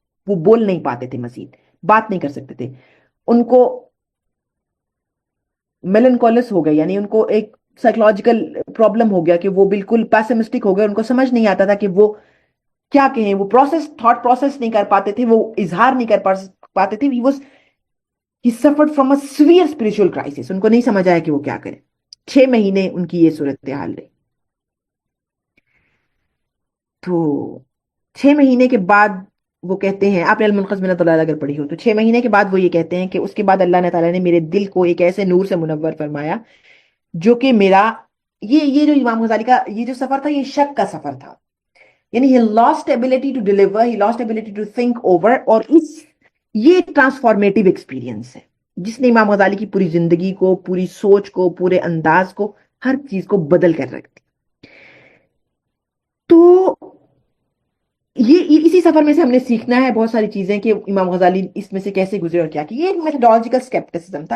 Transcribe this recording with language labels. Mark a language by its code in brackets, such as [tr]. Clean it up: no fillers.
[ur] وہ بول نہیں پاتے تھے، مزید بات نہیں کر سکتے تھے. ان کو میلنکولس ہو گیا، یعنی ان کو ایک سائیکولوجیکل پرابلم ہو گیا کہ وہ بالکل پیسمسٹک ہو گئے. ان کو سمجھ نہیں آتا تھا کہ وہ کیا کہیں، وہ تھاٹ پروسیس نہیں کر پاتے تھے، وہ اظہار نہیں کر پاتے تھے. [en] he suffered from a severe spiritual crisis. [ur] ان کو نہیں سمجھ آیا کہ وہ کیا کریں. 6 مہینے ان کی یہ صورتحال رہی. تو 6 مہینے کے بعد وہ کہتے ہیں، آپ نے المنقذ من الضلال اگر پڑھی ہو تو 6 مہینے کے بعد وہ یہ کہتے ہیں کہ اس کے بعد اللہ تعالیٰ نے میرے دل کو ایک ایسے نور سے منور فرمایا جو کہ میرا یہ جو امام غزالی کا یہ جو سفر تھا یہ شک کا سفر تھا. یعنی [en] he lost ability to deliver, he lost ability to think over. [ur] اور یہ ٹرانسفارمیٹیو ایکسپیرینس ہے جس نے امام غزالی کی پوری زندگی کو، پوری سوچ کو، پورے انداز کو، ہر چیز کو بدل کر رکھ دی. تو یہ اسی سفر میں سے ہم نے سیکھنا ہے بہت ساری چیزیں کہ امام غزالی اس میں سے کیسے گزرے اور کیا کہ یہ ایک میتھڈولوجیکل سکیپٹسزم تھا.